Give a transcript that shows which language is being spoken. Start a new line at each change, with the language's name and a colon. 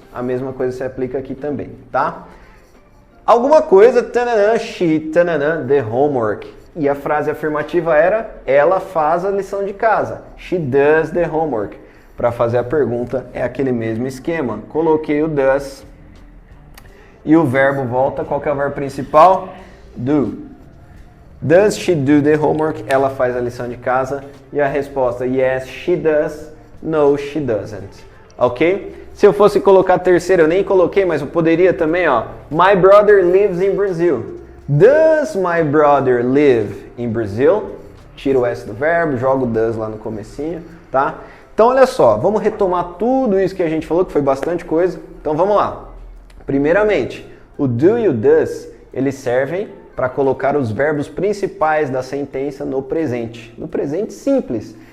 Portuguese: A mesma coisa se aplica aqui também, tá? Alguma coisa, tananã, she, tananã, the homework. E a frase afirmativa era, ela faz a lição de casa.
English: She does the homework.
Portuguese: Para fazer a pergunta é aquele mesmo esquema. Coloquei o does e o verbo volta. Qual que é o verbo principal?
English: Do. Does she do the homework?
Portuguese: Ela faz a lição de casa. E a resposta,
English: yes, she does. No, she doesn't. Ok?
Portuguese: Se eu fosse colocar a terceira, eu nem coloquei, mas eu poderia também, ó.
English: My brother lives in Brazil. Does my brother live in Brazil?
Portuguese: Tira o S do verbo, joga o does lá no comecinho, tá? Então, olha só, vamos retomar tudo isso que a gente falou, que foi bastante coisa. Então, vamos lá. Primeiramente, o do e o does, eles servem para colocar os verbos principais da sentença no presente simples.